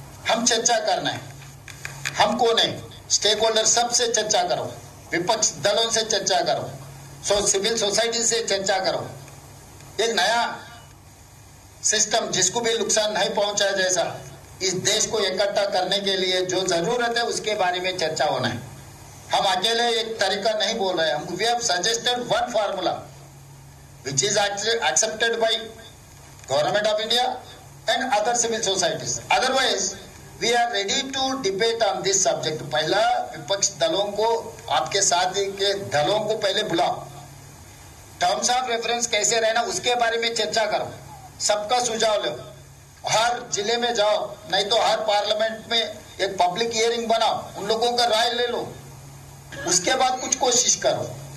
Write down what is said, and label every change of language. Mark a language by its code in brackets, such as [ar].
[hi] हम चर्चा करना है, हमको नहीं, स्टेक होल्डर सबसे चर्चा करो, विपक्ष दलों से चर्चा करो, सिविल सोसाइटी से चर्चा करो, एक नया सिस्टम जिसको भी नुकसान नहीं पहुंचा जैसा इस देश को इकट्ठा करने के लिए जो जरूरत है उसके बारे में चर्चा होना है। हम अकेले एक तरीका नहीं बोल रहे हैं, [en] We have suggested one formula which is actually accepted by government of India and other civil societies. Otherwise, we are ready to debate on this subject. [hi] पहला विपक्ष दलों को, आपके साथ के दलों को पहले बुलाओ, टर्म्स ऑफ रेफरेंस कैसे रहना उसके बारे में चर्चा करो, सबका सुझाव लो, हर जिले में जाओ, नहीं तो हर पार्लियामेंट में एक पब्लिक हियरिंग बनाओ, उन लोगों का राय ले लो, उसके बाद कुछ कोशिश करो।